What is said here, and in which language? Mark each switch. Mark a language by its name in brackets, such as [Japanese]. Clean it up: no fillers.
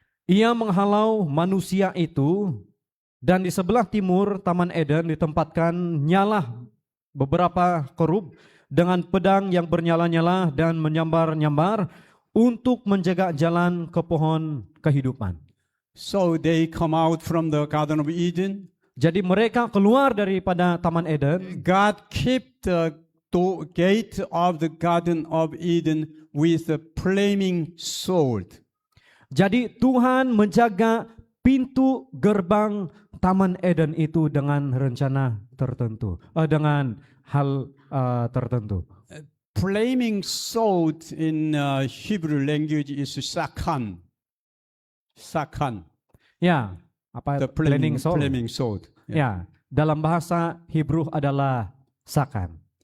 [Malay] Ia menghalau manusia itu, dan di sebelah timur Taman Eden ditempatkan nyalah beberapa kerub dengan pedang yang bernyala-nyala dan menyambar-nyambar untuk menjaga jalan ke pohon kehidupan. [English] So they come out from the Garden of Eden. [Malay] Jadi mereka keluar daripada Taman Eden. [English] God kept the gate of the Garden of Eden with a flaming sword. [Malay] Jadi Tuhan menjaga pintu gerbang Taman Eden itu dengan rencana tertentu, dengan hal tertentu. [English] Flaming sword in Hebrew language is sakan. Sakan. [Malay] Ya, apa [English] The flaming flaming sword? sword. [Malay] Ya, dalam bahasa Hebrew adalah sakan.